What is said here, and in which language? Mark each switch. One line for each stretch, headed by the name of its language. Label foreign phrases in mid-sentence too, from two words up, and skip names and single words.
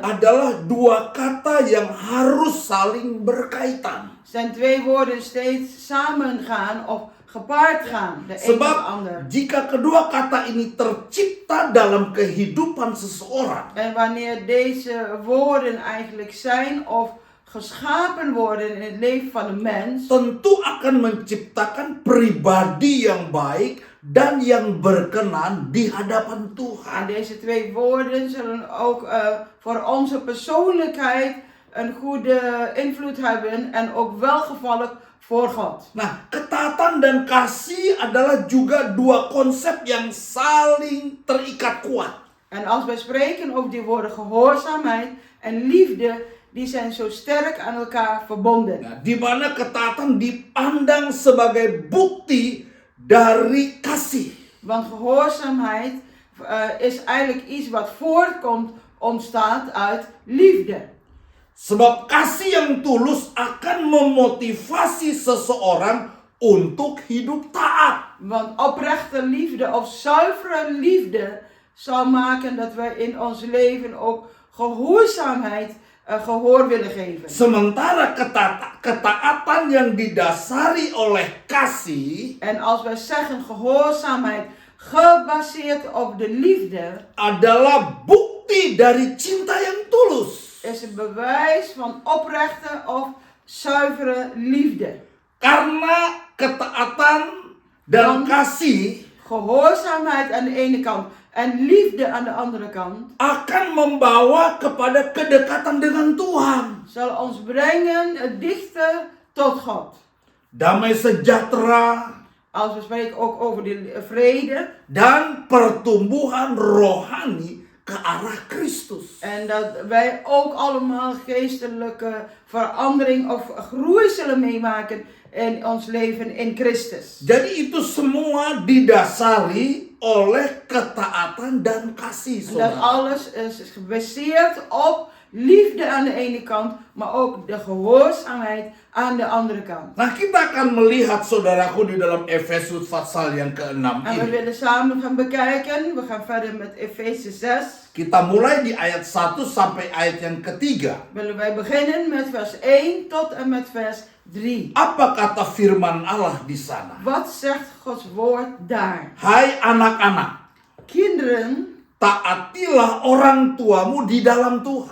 Indonesian: adalah dua kata yang harus saling berkaitan.
Dutch: zijn twee woorden steeds samen gaan of gepaard gaan. De een met de
Indonesian: Sebab
Dutch: ander.
Indonesian: jika kedua kata ini tercipta dalam kehidupan seseorang,
Dutch: En wanneer deze woorden eigenlijk zijn of geschapen worden in het leven van een mens,
Indonesian: tentu akan menciptakan pribadi yang baik dan yang berkenan di hadapan
Dutch: en
Indonesian: Tuhan.
Dutch: deze twee woorden zullen ook voor onze persoonlijkheid een goede invloed hebben en ook welgevallig voor God.
Indonesian: Nah, ketaatan dan kasih adalah juga dua konsep yang saling terikat kuat.
Dutch: En als wij spreken over die woorden gehoorzaamheid en liefde, die zijn zo sterk aan elkaar verbonden.
Indonesian: Nah, di mana ketaatan dipandang sebagai bukti dari kasih.
Dutch: Want gehoorzaamheid is eigenlijk iets wat voortkomt, ontstaat uit liefde.
Indonesian: Sebab kasih yang tulus akan memotivasi seseorang untuk hidup taat.
Dutch: Want oprechte liefde of zuivere liefde zal maken dat wij in ons leven ook gehoorzaamheid gehoor willen geven.
Indonesian: Sementara ketaatan yang didasari oleh kasih
Dutch: En als wij zeggen gehoorzaamheid gebaseerd op de liefde,
Indonesian: adalah bukti dari cinta yang tulus.
Dutch: is een bewijs van oprechte of zuivere liefde.
Indonesian: Karena ketaatan dan kasih
Dutch: Gehoorzaamheid aan de ene kant en liefde aan de andere kant
Indonesian: akan membawa kepada kedekatan dengan Tuhan.
Dutch: zal ons brengen dichter tot God.
Indonesian: Damai sejahtera
Dutch: Als we spreken ook over de vrede
Indonesian: dan pertumbuhan rohani ke arah Kristus.
Dutch: en dat wij ook allemaal geestelijke verandering of groei zullen meemaken in ons leven in Christus.
Indonesian: Jadi itu semua didasari oleh ketaatan dan kasih,
Dutch: En dat
Indonesian: saudara.
Dutch: alles is gebaseerd op liefde aan de ene kant, maar ook de gehoorzaamheid aan de andere kant.
Indonesian: Nah, kita akan melihat saudaraku di dalam Efesus pasal yang ke-6
Dutch: En we
Indonesian: ini.
Dutch: willen samen gaan bekijken. We gaan verder met Efeze 6.
Indonesian: Kita mulai di ayat 1 sampai ayat yang ketiga.
Dutch: Willen wij beginnen met vers 1 tot en met vers 3.
Indonesian: Apa kata firman Allah di sana?
Dutch: Wat zegt Gods woord daar?
Indonesian: Hai anak-anak,
Dutch: Kinderen,
Indonesian: taatilah orang tuamu di dalam Tuhan.